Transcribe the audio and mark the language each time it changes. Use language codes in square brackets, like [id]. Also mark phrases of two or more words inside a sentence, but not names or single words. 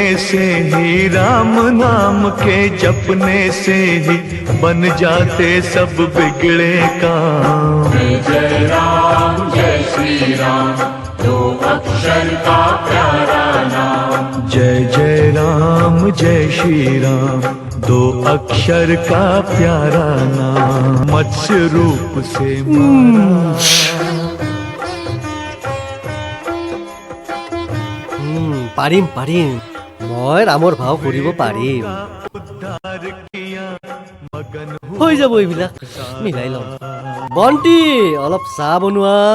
[hi] से ही राम नाम के जपने से ही बन जाते सब बिगड़े काम जय जय राम जय श्री राम दो अक्षर का प्यारा नाम जय जय राम जय श्री राम दो अक्षर का प्यारा नाम मत्स्य रूप से [as] পাৰিম মই ৰামৰ ভাও কৰিব পাৰিম হৈ যাব এইবিলাক মিলাই লম বন্টি অলপ চাহ বনোৱা